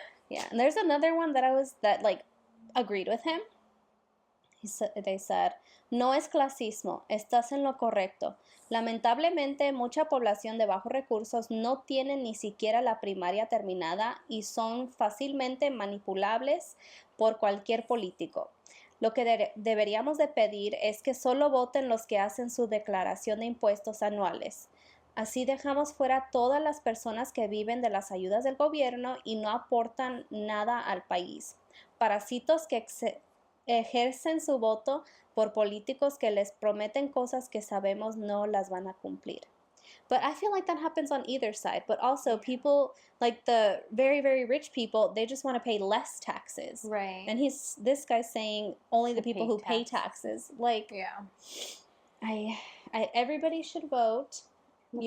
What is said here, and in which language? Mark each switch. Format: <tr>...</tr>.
<en>Yeah, and there's another one that agreed with him. They said,</en> <es>no es clasismo, estás en lo correcto. Lamentablemente, mucha población de bajos recursos no tiene ni siquiera la primaria terminada y son fácilmente manipulables por cualquier político. Lo que deberíamos de pedir es que solo voten los que hacen su declaración de impuestos anuales. Así dejamos fuera todas las personas que viven de las ayudas del gobierno y no aportan nada al país. Parásitos que ejercen su voto por políticos que les prometen cosas que sabemos no las van a cumplir.</es> <en>But I feel like that happens on either side. But also people, like the very, very rich people, they just want to pay less taxes. Right. And this guy's saying only the people who pay taxes. Like, yeah. Everybody should vote. Looks</en>